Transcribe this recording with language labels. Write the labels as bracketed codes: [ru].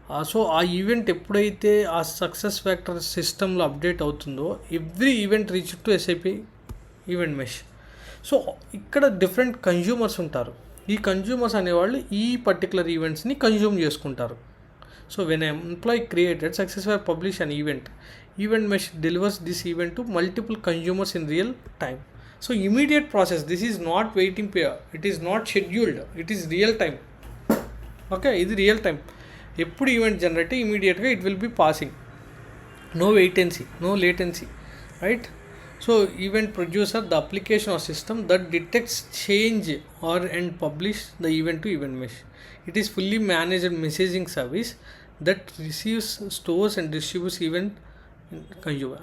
[te] So ఆ event ఎప్పుడైతే ఆ సక్సెస్ ఫ్యాక్టర్ సిస్టంలో అప్డేట్ అవుతుందో, [en] Every event reach to SIP event mesh. [te] So ఇక్కడ డిఫరెంట్ కన్జ్యూమర్స్ ఉంటారు. ఈ కన్జ్యూమర్స్ అనేవాళ్ళు ఈ పర్టికులర్ ఈవెంట్స్ని కన్జ్యూమ్ చేసుకుంటారు. [en] So when employee created success factor publish an event, Event mesh delivers this event to multiple consumers in real time. So immediate process, this is not waiting period, it is not scheduled, it is real time. [te] Okay, ఇది real time. ఎప్పుడు event generate ఇమీడియట్గా [en] It will be passing, no waitency, no latency, right? So event producer the application or system that detects change or and publish the event to event mesh. It is fully managed messaging service that receives, stores and distributes event consumer.